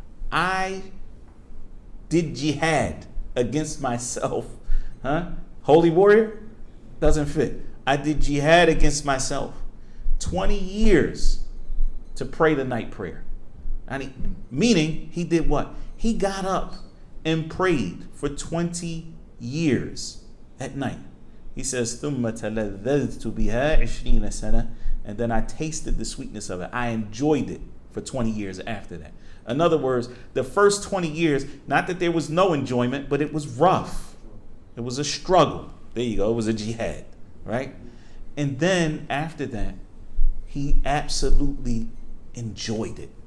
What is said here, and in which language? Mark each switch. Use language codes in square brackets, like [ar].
[en] I did jihad against myself. Holy warrior? Doesn't fit. I did jihad against myself 20 years to pray the night prayer. Meaning, he did what? He got up and prayed for 20 years at night. He says, [ar] ثُمَّ تَلَذَّذْتُ بِهَا 20 سَنَةً. [en] And then I tasted the sweetness of it. I enjoyed it for 20 years after that. In other words, the first 20 years, not that there was no enjoyment, but it was rough. It was a struggle. There you go. It was a jihad, right? And then after that, he absolutely enjoyed it.